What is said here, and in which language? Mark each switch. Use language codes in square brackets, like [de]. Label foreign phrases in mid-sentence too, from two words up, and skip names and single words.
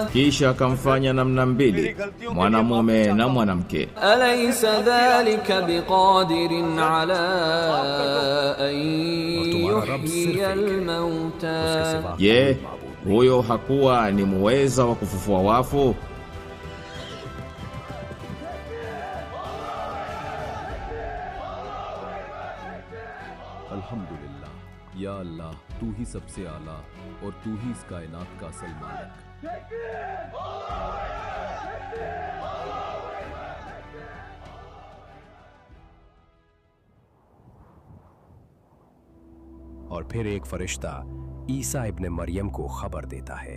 [sw] kisha akamfanya namna mbili, mwanamume na mwanamke. [ar] أليس ذلك بقادر على أن يحيي الموتى, [sw] Je, huyo hakuwa ni muweza wa kufufua wafu? [hi] अल्हम्दुलिल्लाह, या अल्लाह तू ही सबसे आला और तू ही इस कायनात का असल मालिक। और फिर एक फरिश्ता ईसा इब्न मरियम को खबर देता है,